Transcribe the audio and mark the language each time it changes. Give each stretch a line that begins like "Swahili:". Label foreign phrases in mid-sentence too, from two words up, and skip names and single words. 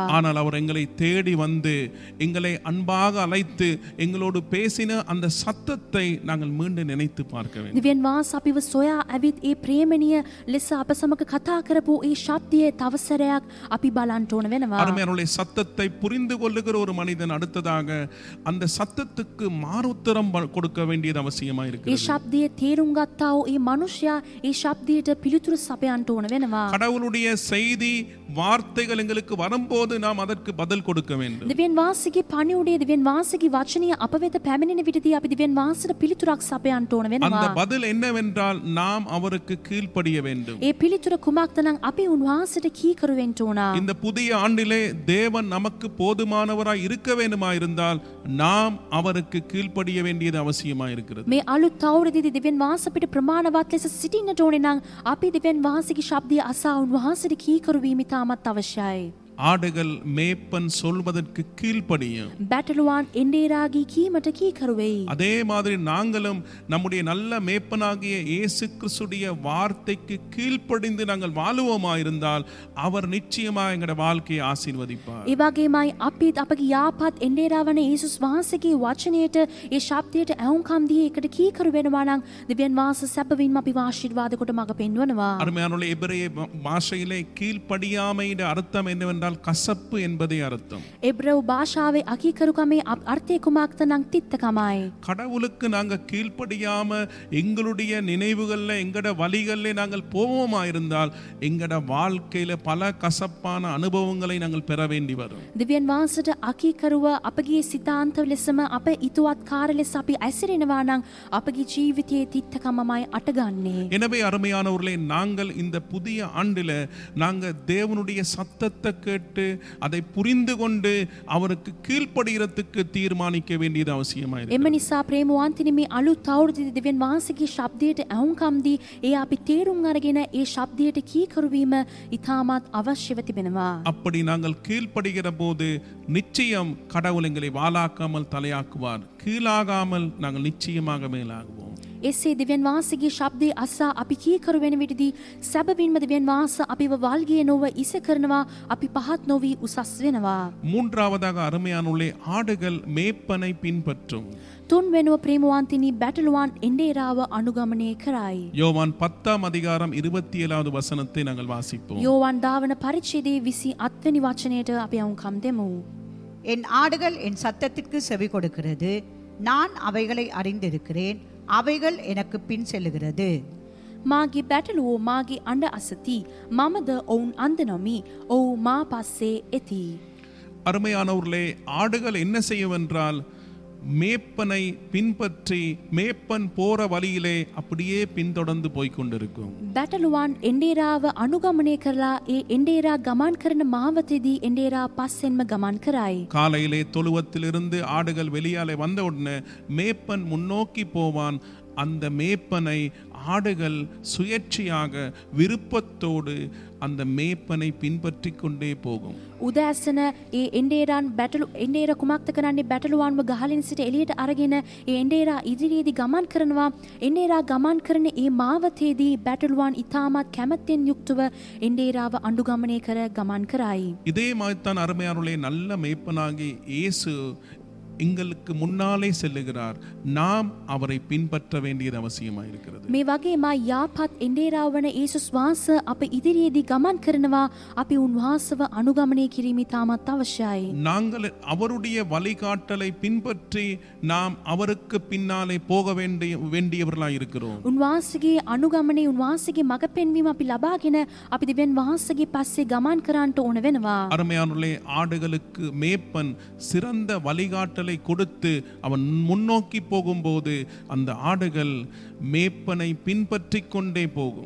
Tamil: ஆனால் அவர் எங்களை தேடி வந்து எங்களை அன்பாக அழைத்து எங்களோடு பேசின அந்த சத்தத்தை நாங்கள் மீண்டும் நினைத்து பார்க்க வேண்டும்.
Sinhala: දෙවියන් වහන්සේ අපිව සොයා ඇවිත් ඒ ප්‍රේමණීය ලෙස අප සමග කතා කරපු ඒ ශබ්දය තව සැරයක් අපි බලන්න ඕන වෙනවා.
Tamil: அருமையானவர்களே, சத்தத்தை புரிந்து கொள்ளுகிற ஒரு மனிதன் அடுத்ததாக அந்த சத்தத்துக்கு மாறுத்தரம் கொடுக்க வேண்டியது அவசியமா
Sinhala: ඒ
Tamil: இருக்கிறது.
Sinhala: ශබ්දය තේරුම් ගත්තා වූ ඒ මනුෂ්‍යයා ඒ ශබ්දයට පිළිතුරු සපයන්න ඕන වෙනවා.
Tamil: கடவுளுடைய செய்தி, வார்த்தைகள் எங்களுக்கு வரும்போது நாம் அதற்கு பதில் கொடுக்க வேண்டும்.
Sinhala: දෙවියන් වහන්සේගේ පණිවුඩේ දෙවියන් වහන්සේගේ වචනය අප වෙත පැමිණෙන විටදී අපි දෙවියන් වහන්සේට පිළිතුරක් සපයන්න ඕන
Tamil: அந்த
Sinhala: වෙනවා.
Tamil: பதில் என்னவென்றால் நாம் அவருக்கு கீழ்ப்படிய வேண்டும்.
Sinhala: ඒ පිළිතුර කුමක්ද නම් අපි උන්වහන්සේට කීකරු වෙන්න ඕන.
Tamil: இந்த புதிய ஆண்டிலே தேவன் நமக்கு போதுமானவராய் இருக்க வேண்டுமா இருந்தால் நாம் அவருக்கு கீழ்ப்படிய வேண்டியது அவசியமா இருக்கிறது.
Sinhala: මේ අලුත් අවුරුද්දේදී දෙවියන් වහන්සේ අපිට ප්‍රමාණවත් ලෙස සිටින්නට ඕනේ නම් අපි දෙවියන් වහන්සේගේ ශබ්දය අසා උන්වහන්සේට කීකරු වීම ඉතාමත් අවශ්‍යයි.
Tamil: ஆடுகள் மேய்ப்பன் சொல்வதற்கு கீழ்ப்படியும்.
Sinhala: බැටළුවන් එන්ඩේරාගේ කීමට කීකරු වෙයි.
Tamil: அதே மாதிரி நாங்களும் நம்முடைய நல்ல மேய்ப்பனாகிய இயேசு கிறிஸ்துடைய வார்த்தைக்கு கீழ்ப்படிந்து நாங்கள் வாழுவோமா இருந்தால் அவர் நிச்சயமாக எங்களுடைய வாழ்க்கையை ஆசீர்வதிப்பார்.
Sinhala: ඒ වගේමයි අපිත් අපගේ යාපත් එන්ඩේරා වන යේසුස් වහන්සේගේ වචනයට ඒ ශබ්දයට ඇහුම්කම් දී ඒකට කීකරු වෙනවා නම් දෙවියන් වහන්සේ සැබවින්ම අපිව ආශිර්වාද කොට මඟ පෙන්වනවා.
Tamil: அருமையானவர்களே, எபிரேய பாஷையிலே கீழ்ப்படியாமையின் அர்த்தம் என்னவென்றால் கசப்பு என்பதே அர்த்தம்.
Sinhala: එබ්‍රව් භාෂාවේ අකීකරුකමේ අර්ථය කුමක්ද නම් තිත්තකමයි.
Tamil: கடவுளுக்கு நாங்க கீழ்ப்படியாம எங்களுடைய நினைவுகள்ல, எங்கட வழிகள்ல நாங்கள் போவோமா இருந்தால் எங்கட வாழ்க்கையில பல கசப்பான அனுபவங்களை நாங்கள் பெற வேண்டி வரும்.
Sinhala: දෙවියන් වහන්සේට අකීකරුව අපගේ සිතාන්ත ලෙසම අප ඉතුවත් කාර්ය ලෙස අපි ඇසිරෙනවා නම් අපගේ ජීවිතයේ තිත්තකමමයි අටගන්නේ.
Tamil: எனவே அருமையானவர்களே, நாங்கள் இந்த புதிய ஆண்டில நாங்க தேவனுடைய சத்தத்தை கேட்டு அதை புரிந்து கொண்டு அவருக்கு கீழ்ப்படுகிறதுக்கு தீர்மானிக்க வேண்டியது அவசியமாயிருக்கு.
Sinhala: එම නිසා ප්‍රේමවන්තිනි මේ අලුත් අවුරුද්දේ දෙවියන් වහන්සේගේ ශබ්දයට ඇහුම්කම් දී ඒ අපි තේරුම් අරගෙන ඒ ශබ්දයට කීකරු වීම ඉතාමත් අවශ්‍යව තිබෙනවා.
Tamil: அப்படி நாங்கள் கீழ்ப்படுகிற போது நிச்சயம் கடவுள் எங்களை வாளாக்காமல் தலையாக்குவார். கீழாகாமல் நாங்கள் நிச்சயமாக மேலாகுவோம்.
Sinhala: එසේ දෙවියන් වහන්සේගේ ශබ්දය අසා අපි කීකරු වෙන විටදී සැබවින්ම දෙවියන් වහන්සේ අපිව වල්ගේ නොව ඉස කරනවා අපි පහත් නොවි උසස් වෙනවා.
Tamil: மூன்றாவதாக அருமையானுள்ளே ஆடுகள் மேய்ப்பனை பின்பற்றும்.
Sinhala: තුන්වෙනුව ප්‍රේමවන්තිනි බැටළුවන් එන්ඩේරාව අනුගමනය කරයි.
Tamil: யோவான் 10:27 வசனத்தை நாங்கள் வாசிப்போம்.
Sinhala: යෝවන් දාවන පරිච්ඡේදයේ 28 වෙනි වචනයට අපි අවුම්කම් දෙමු.
Tamil: என் ஆடுகள் என் சத்தத்திற்கு செவி கொடுக்கிறது, நான் அவைகளை அறிந்திருக்கிறேன், அவைகள் எனக்கு பின் செல்லுகிறது.
Sinhala: මාගේ බැටළුවෝ මාගේ අඬ අසති, මමද ඔවුන් අන්දනොමි, ඔවු මා පස්සේ එති.
Tamil: அருமையானவர்களே, ஆடுகள் என்ன செய்யவென்றால் மேப்பனை பின்பற்றி மேப்பன் போற வழியிலே அப்படியே பின்தொடர்ந்து போய்கொண்டிருக்கும்.
Sinhala: බැටළුවන් එන්ඩේරාව අනුගමනය කරලා ඒ එන්ඩේරා ගමන් කරන මාවතේදී එන්ඩේරා පස්සෙන්ම ගමන් කරයි.
Tamil: காலையிலே தொழுவத்திலிருந்து ஆடுகள் வெளியாலே வந்த உடனே மேப்பன் முன்னோக்கி போவான். அந்த மேப்பனை ஆடுகள் சுயேட்சையாக விருப்பத்தோடு அந்த மேப்பனை பின்பற்றி கொண்டே போகும்.
Sinhala: උදෑසන ඒ එන්ඩේරාන් එන්ඩේර කුමක්ද කරන්නේ? බැටළුවන්ව ගහලින් සිට එළියට අරගෙන ඒ එන්ඩේරා ඉදිරියේදී ගමන් කරනවා. එන්ඩේරා ගමන් කරන ඒ මාවතේදී බැටළුවන් ඉතාමත් කැමැත්තෙන් යුක්තව එන්ඩේරාව අනුගමනය කර ගමන් කරයි.
Tamil: இதே மாதிரிதான் அருமையானவர்களே, நல்ல மேய்ப்பனாகி இயேசு எங்களுக்கு முன்னாலே செல்லுகிறார். நாம் அவரை பின்பற்ற வேண்டியது அவசியமாயிருக்கிறது.
Sinhala: මේ වගේම යාපත් එන්ඩේරාව වන යේසුස් වහන්සේ අප ඉදිරියේදී ගමන් කරනවා. අපි උන්වහන්සේව අනුගමනය කිරීම ඉතාමත් අවශ්‍යයි.
Tamil: நாங்கள் அவருடைய வழிகாட்டலை பின்பற்றி நாம் அவருக்கு பின்னாலே போக வேண்டியவர்களாய் இருக்கிறோம்.
Sinhala: උන්වහන්සේගේ අනුගමනය, උන්වහන්සේගේ මඟ පෙන්වීම අපි ලබාගෙන අපි දෙවියන් වහන්සේගේ පස්සේ ගමන් කරන්නට ඕන වෙනවා.
Tamil: அருமையானவர்களே, ஆடுகளுக்கு மேப்பன் சிறந்த வழிகாட்டலை கொடுத்து அவன் முன்னோக்கி போகும்போது அந்த ஆடுகள் மேப்பனை பின்பற்றி கொண்டே போகும்.